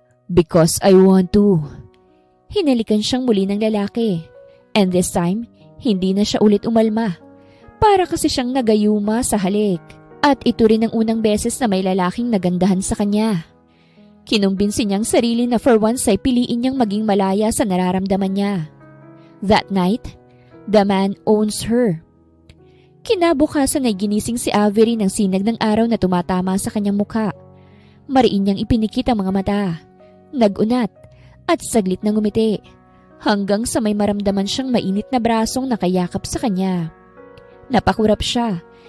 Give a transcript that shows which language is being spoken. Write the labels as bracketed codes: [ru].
[en] Because I want to. [tl] Hinalikan siyang muli ng lalaki. [en] And this time, [tl] hindi na siya ulit umalma. Para kasi siyang nagayuma sa halik. At ito rin ang unang beses na may lalaking nagandahan sa kanya. Kinumbinsi niyang sarili na [en] for once [tl] ay piliin niyang maging malaya sa nararamdaman niya. [en] That night, the man owns her. [tl] Kinabukasan ay ginising si Avery ng sinag ng araw na tumatama sa kanyang mukha. Mariin niyang ipinikit ang mga mata. Nagunat at saglit na ngumiti. Hanggang sa may maramdaman siyang mainit na brasong nakayakap sa kanya. Napakurap siya.